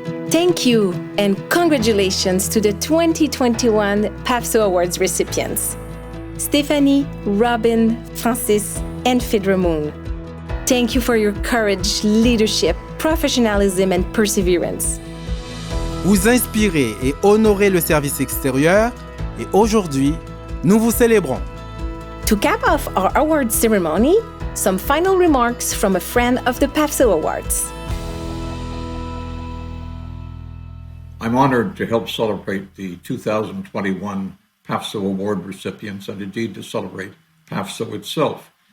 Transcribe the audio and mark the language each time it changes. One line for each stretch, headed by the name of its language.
English: Thank you, and congratulations to the 2021 PAFSO Awards recipients, Stephanie, Robin, Francis, and Fidramoon. Thank you for your courage, leadership, professionalism, and perseverance.
French: Vous inspirez et honorez le service extérieur, et aujourd'hui, nous vous célébrons.
English: To cap off our awards ceremony, some final remarks from a friend of the PAFSO Awards. I'm honored to help celebrate the 2021 PAFSO Award recipients and indeed to celebrate PAFSO itself.